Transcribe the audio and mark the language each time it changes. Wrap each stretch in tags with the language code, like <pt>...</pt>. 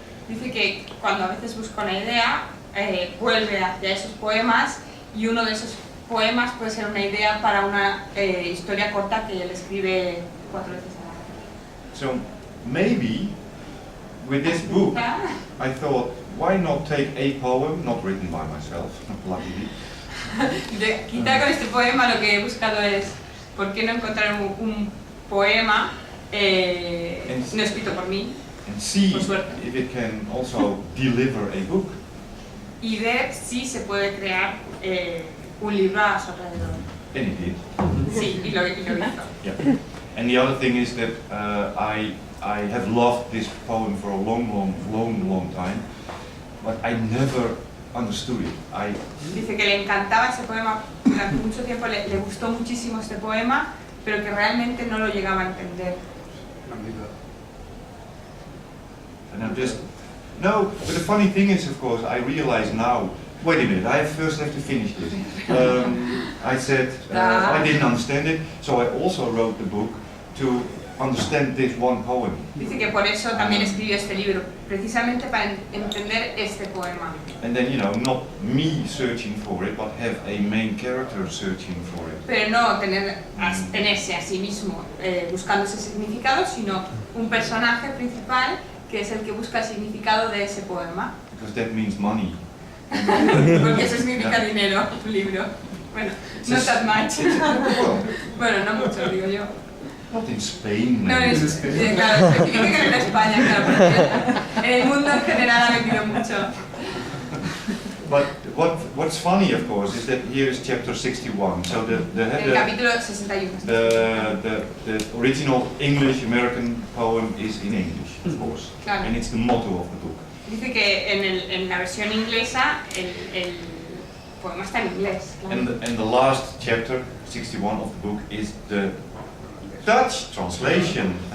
<es>Dice que cuando a veces busca una idea, vuelve hacia esos poemas y uno de esos poemas puede ser una idea para una historia corta que él escribe 4 veces a la</es> <en>So maybe with this book, I thought, why not take a poem, not written by myself, luckily.</en> <es>Quizá con este poema lo que he buscado es ¿por qué no encontrar un poema no escrito por mí?</es> <en>And see</en> <es>Por suerte.</es> <en>if it can also deliver a book.</en> <es>Y ver si se puede crear un libro a su alrededor.</es> <en>And it did.</en> <es>Sí, y lo hizo.</es> <en>Yeah. And the other thing is that I have loved this poem for a long time, but I never understood it.</en> <es>Dice que le encantaba ese poema, durante mucho tiempo le gustó muchísimo este poema, pero que realmente no lo llegaba a entender.</es> <en>And I'm just no. But the funny thing is, of course, I realize now. Wait a minute. I first have to finish this. I said I didn't understand it, so I also wrote the book to understand this one poem.</en> <es>Dice que por eso también escribió este libro, precisamente para entender este poema.</es> <en>And then not me searching for it, but have a main character searching for it.</en> <es>Pero no tenerse a sí mismo buscando ese significado, sino un personaje principal que es el que busca el significado de ese poema.</es> <en>Because that means money.</en> <es>Porque eso significa dinero, un libro. Bueno, no</es> <en>that much.</en> <es>Bueno, no mucho, digo yo.</es> <en>Not in Spain.</en> <es>No, claro, especifica que no en España, claro, porque en el mundo en general ha vendido mucho.</es> <en>But what's funny, of course, is that here is chapter 61. So</en> <es>El capítulo 61.</es> <en>the original English American poem is in English, of course,</en> <es>Claro.</es> <en>and it's the motto of the book.</en> <es>Dice que en la versión inglesa el poema está en inglés. Claro.</es> <en>And the last chapter, 61 of the book, is the Dutch translation</en>